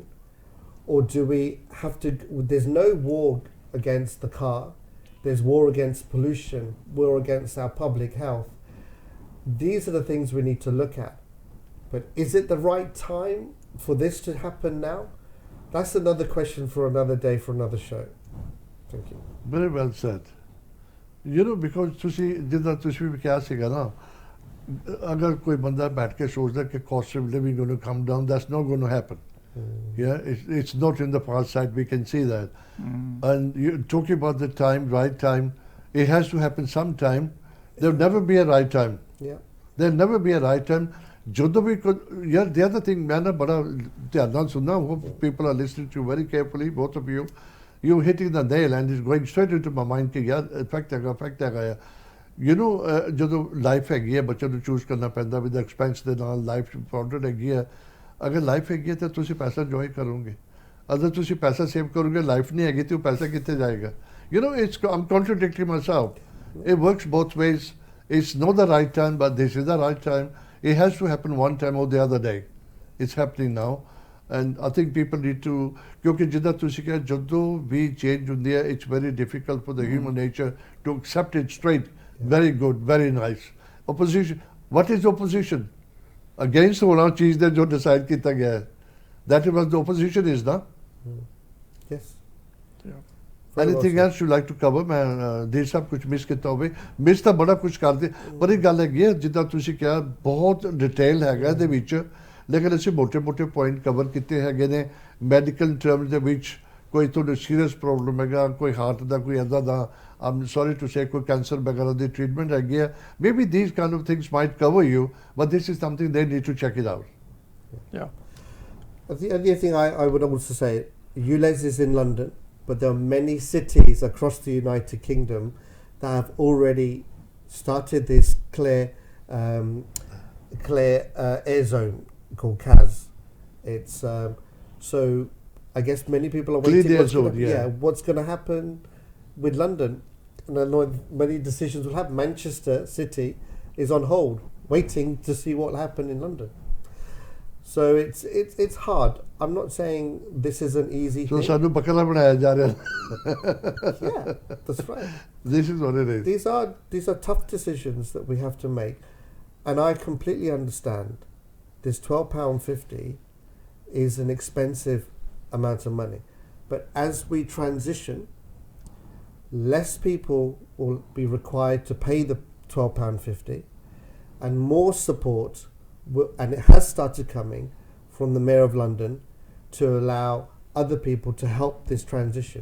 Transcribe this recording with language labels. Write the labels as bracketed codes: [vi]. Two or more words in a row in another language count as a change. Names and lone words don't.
[en] Or do we have to, there's no war against the car, there's war against pollution, war against our public health. These are the things we need to look at. But is it the right time for this to happen now? That's another question for another day, for another show. Thank you. Very well said. You know, because [pa] ਤੁਸੀਂ ਜਿੱਦਾਂ ਤੁਸੀਂ ਵੀ ਕਿਹਾ ਸੀਗਾ ਨਾ, ਅਗਰ ਕੋਈ ਬੰਦਾ ਬੈਠ ਕੇ ਸੋਚਦਾ ਕਿ [en] cost of living going to come down, that's not going to happen. Yeah, it's not in the far side, we can see that. And you're talking about the time, right time, it has to happen sometime. There'll never be a right time. Yeah. There'll never be a right time. [pa] ਜਦੋਂ ਵੀ ਯਾਰ [en] the other thing, [pa] ਮੈਂ ਨਾ ਬੜਾ ਧਿਆਨ ਨਾਲ ਸੁਣਨਾ, [en] hope people are listening to you very carefully, both of you. You're hitting the nail and it's going straight into my mind [pa] ਕਿ ਯਾਰ effect ਹੈਗਾ. [en] You know, [pa] ਜਦੋਂ ਲਾਈਫ ਹੈਗੀ ਹੈ, ਬੱਚੇ ਨੂੰ ਚੂਜ਼ ਕਰਨਾ ਪੈਂਦਾ [en] with the expense [pa] ਦੇ ਨਾਲ, [en] life important [pa] ਹੈਗੀ ਹੈ. ਅਗਰ ਲਾਈਫ ਹੈਗੀ ਹੈ ਤਾਂ ਤੁਸੀਂ ਪੈਸਾ ਇੰਜੋਏ ਕਰੋਗੇ. ਅਗਰ ਤੁਸੀਂ ਪੈਸਾ ਸੇਵ ਕਰੋਗੇ, ਲਾਈਫ ਨਹੀਂ ਹੈਗੀ ਤੇ ਉਹ ਪੈਸਾ ਕਿੱਥੇ ਜਾਏਗਾ? [en] You know, I'm contradicting myself. It works both ways. It's not the right time, but this is the right time. It has to happen one time or the other day. It's happening now. And I think people need to, [pa] ਕਿਉਂਕਿ ਜਿੱਦਾਂ ਤੁਸੀਂ ਕਿਹਾ, ਜਦੋਂ ਵੀ ਚੇਂਜ ਹੁੰਦੀ ਹੈ, [en] it's very difficult for the human nature to accept it straight. Very good, very nice. Opposition, what is opposition? [pa] Against ਉਹਨਾਂ ਚੀਜ਼ ਦੇ ਜੋ ਡਿਸਾਈਡ ਕੀਤਾ ਗਿਆ ਹੈ. [en] That is what the opposition is, ਨਾ? Yes. Anything else you'd like to cover? [pa] ਮੈਂ ਦੇ ਸਭ ਕੁਝ ਮਿਸ ਕੀਤਾ ਹੋਵੇ? ਮਿਸ ਤਾਂ ਬੜਾ ਕੁਝ ਕਰਦੇ, ਪਰ ਇਹ ਗੱਲ ਹੈਗੀ ਹੈ, ਜਿੱਦਾਂ ਤੁਸੀਂ ਕਿਹਾ, ਬਹੁਤ ਡਿਟੇਲ ਹੈਗਾ ਇਹਦੇ ਵਿੱਚ, ਲੇਕਿਨ ਅਸੀਂ ਮੋਟੇ ਪੁਆਇੰਟ ਕਵਰ ਕੀਤੇ ਹੈਗੇ ਨੇ. ਮੈਡੀਕਲ ਟਰਮਸ ਦੇ ਵਿੱਚ ਕੋਈ ਤੁਹਾਨੂੰ ਸੀਰੀਅਸ ਪ੍ਰੋਬਲਮ ਹੈਗਾ, ਕੋਈ ਹਾਰਟ ਦਾ, ਕੋਈ ਇੱਦਾਂ ਦਾ, [en] I'm sorry to say, [pa] ਕੋਈ ਕੈਂਸਰ ਵਗੈਰਾ ਦੀ ਟ੍ਰੀਟਮੈਂਟ ਹੈਗੀ ਹੈ. [en] Maybe these kind of things might cover you, but this is something they need to check it out. Yeah. The only thing I would also say, ULEZ is in London, but there are many cities across the United Kingdom that have already started this clear air zone called CAS. It's so I guess many people are waiting. What's going to happen with London? And I know many decisions will happen. Manchester City is on hold, waiting to see what will happen in London. So it's hard. I'm not saying this is an easy thing. [pa] So ਸਾਨੂੰ ਬਕਲਾ ਬਣਾਇਆ ਜਾ ਰਿਹਾ. [en] Yeah, that's right. This is what it is. These are tough decisions that we have to make, and I completely understand. This £12.50 is an expensive amount of money, but as we transition, less people will be required to pay the £12.50, and more support and it has started coming from the Mayor of London to allow other people to help this transition.